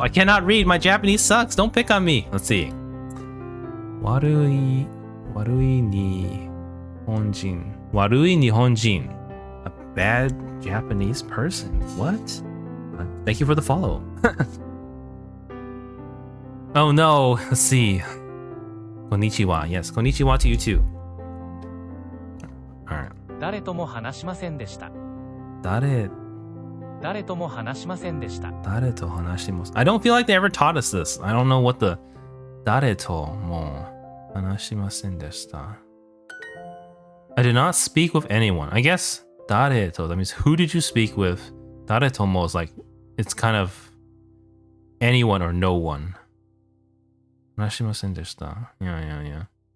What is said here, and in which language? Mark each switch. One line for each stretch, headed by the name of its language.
English: I cannot read. My Japanese sucks. Don't pick on me. Let's see.
Japanese: Warui ni honjin. Warui nihonjin.
English: A bad Japanese person. What? Thank you for the follow. Oh no. Let's see. Konnichiwa. Yes, konnichiwa to you too. Alright.
Japanese: 誰とも話しませんでした誰とも話しませんでした
English: I don't feel like they ever taught us this. I don't know what the
Japanese: 誰とも話しませんでした
English: I did not speak with anyone. I guess
Japanese: 誰と,
English: that means who did you speak with?
Japanese: 誰とも
English: is like, it's kind of anyone or no one.
Japanese: 話しませんでした Yeah.